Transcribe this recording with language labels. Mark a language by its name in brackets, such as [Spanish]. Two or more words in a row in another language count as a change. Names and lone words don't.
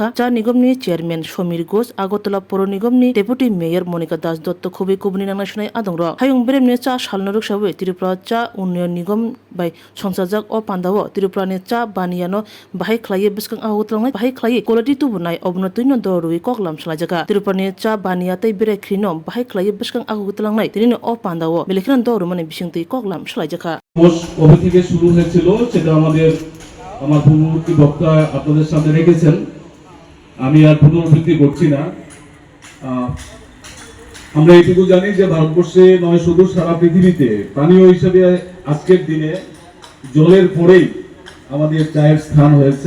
[Kok Borok] चा निगम नि चेयरमैन समीर घोष आगरतला पौर निगम नि [English] deputy mayor [Kok Borok] मनिका दास दत्त खुबे कुबनि नांनाय आदंर हायुंबेब नि चा सालनो रक्षाबे त्रिपुरा चा उन्नयन निगम बाय संसारजाक और पांदाव त्रिपुरा नि चा बानियानो बाहाय खलाये बिस्कां आगरतलांनाय बाहाय खलाये क्वालिटी तुबुनाय अबनतुइनो दरुइ कगलाम सलाजका त्रिपुरा नि चा बानिया तै बेरे ख्रिनो बाहाय खलाये बिस्कां आगरतलांनाय तिनिनो और पांदाव बेलेखन দৌড় মানে বিশিংতি কগলাম সলাইজাখা [Bangla] কবে থেকে শুরু হয়েছিল সেটা আমার পূর্ববর্তী বক্তা আপনাদের সামনে রেখেছেন, আমি আর পুনরাবৃত্তি করছি না। আমরা এইটুকু জানি যে ভারতবর্ষে নয় শুধু সারা পৃথিবীতে পানীয় হিসেবে আজকের দিনে জলের পরেই আমাদের চায়ের স্থান হয়েছে।